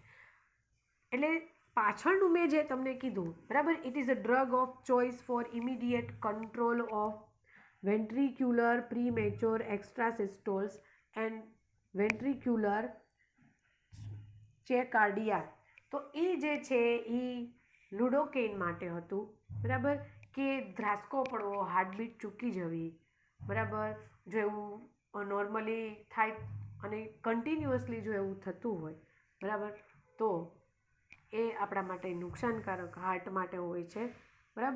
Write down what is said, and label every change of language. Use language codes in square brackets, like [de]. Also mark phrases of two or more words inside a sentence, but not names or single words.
[gu] એટલે પાછળનું મેં જે તમને કીધું, બરાબર, [en] It is a drug of choice for immediate control of ventricular premature extrasystoles and ventricular tachycardia. [gu] તો એ જે છે એ લુડોકેઇન માટે હતું, બરાબર, કે ધ્રાસકો પડવો, હાર્ટબીટ ચૂકી જવી, બરાબર, જો એવું નોર્મલી થાય અને કન્ટિન્યુઅસલી જો એવું થતું હોય, બરાબર, તો એ આપણા માટે નુકસાનકારક હાર્ટ માટે હોય છે, બરાબર.